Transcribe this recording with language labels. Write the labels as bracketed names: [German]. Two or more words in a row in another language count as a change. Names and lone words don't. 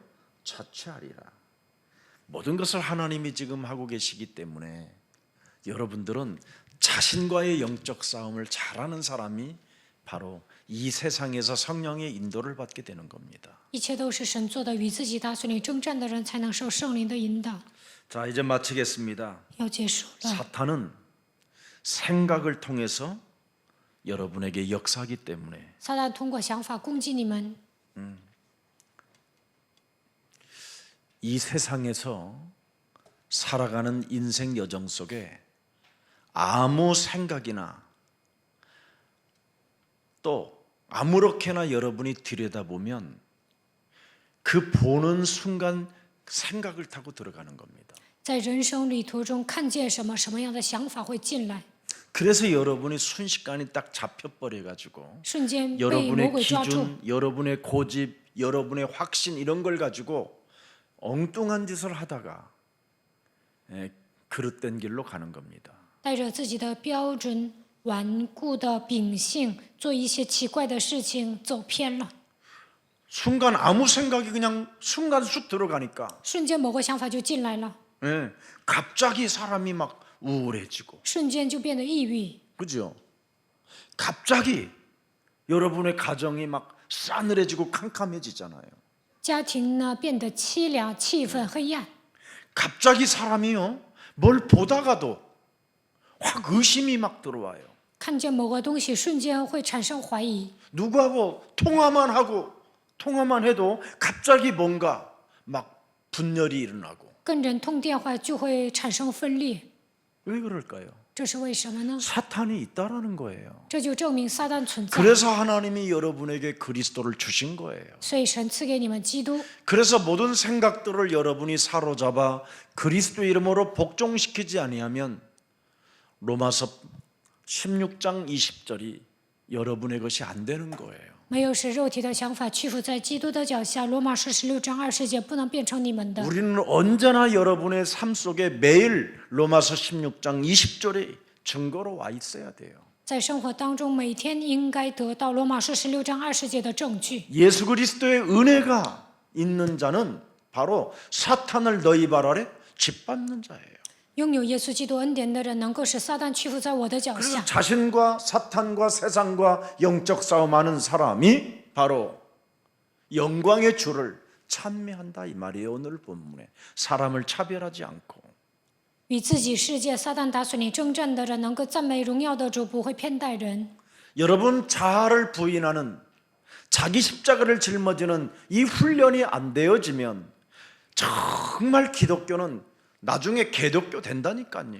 [Korean] 자취하리라. 모든 것을 하나님이 지금 하고 계시기 때문에 여러분들은 자신과의 영적 싸움을 잘하는 사람이 바로 이 세상에서 성령의 인도를 받게 되는 겁니다. [Chinese] 一切都是神做的，与自己打算里征战的人才能受圣灵的引导。 [Korean] 자, 이제 마치겠습니다. [Chinese] 要结束了。 [Korean] 사탄은 생각을 통해서 여러분에게 역사하기 때문에 [Chinese] 撒旦通过想法攻击你们， [Korean] 이 세상에서 살아가는 인생 여정 속에 아무 생각이나 또 아무렇게나 여러분이 들여다보면 그 보는 순간 생각을 타고 들어가는 겁니다. [Chinese] 在人生旅途中看见什么，什么样的想法会进来， [Korean] 그래서 여러분이 순식간에 딱 잡혀버려 가지고 [Chinese] 瞬间被魔 [Korean] 여러분의 [Chinese] 鬼抓住。 [Korean] 기준, 여러분의 고집, 여러분의 확신 이런 걸 가지고 엉뚱한 짓을 하다가 그릇된 길로 가는 겁니다. [Chinese] 带着自己的标准、顽固的秉性，做一些奇怪的事情，走偏了。 [Korean] 순간 아무 생각이 그냥 순간 쑥 들어가니까 [Chinese] 瞬间某个想法就进来了， [Korean] 갑자기 사람이 막 우울해지고 [Chinese] 瞬间就变得抑郁， [Korean] 그죠? 갑자기 여러분의 가정이 막 싸늘해지고 캄캄해지잖아요. [Chinese] 家庭呢变得凄凉，气氛黑暗。 [Korean] 갑자기 사람이요 뭘 보다가도 확 의심이 막 들어와요. [Chinese] 看见某个东西，瞬间会产生怀疑。 [Korean] 누구하고 통화만 해도 갑자기 뭔가 막 분열이 일어나고 [Chinese] 跟人通电话就会产生分裂， [Korean] 왜 그럴까요? [Chinese] 这是为什么呢？ [Korean] 사탄이 있다라는 거예요. [Chinese] 这就证明撒旦存在。 [Korean] 그래서 하나님이 여러분에게 그리스도를 주신 거예요. [Chinese] 所以神赐给你们基督， [Korean] 그래서 모든 생각들을 여러분이 사로잡아 그리스도 이름으로 복종시키지 아니하면 로마서 16장 20절이 여러분의 것이 안 되는 거예요. [Chinese] 没有使肉体的想法屈服在基督的脚下。罗马书16章20节不能变成你们的。 [Korean] 우리는 언제나 여러분의 삶 속에 매일 로마서 16장 20절이 증거로 와 있어야 돼요. [Chinese] 在生活当中，每天应该得到罗马书16章20节的证据。 [Korean] 예수 그리스도의 은혜가 있는 자는 바로 사탄을 너희 발 아래 짓밟는 자예요. [Chinese] 拥有耶稣基督恩典的人，能够使撒旦屈服在我的脚 [Korean] 그래서 [Chinese] 下。 [Korean] 자신과 사탄과 세상과 영적 싸움하는 사람이 바로 영광의 주를 찬미한다 이 말이에요. 오늘 본문에 사람을 차별하지 않고 [Chinese] 与自己世界撒旦打水里征战的人，能够赞美荣耀的主，不会偏待人。 [Korean] 여러분 자아를 부인하는 자기 십자가를 짊어지는 이 훈련이 안 되어지면 정말 기독교는 나중에 개독교 된다니까요.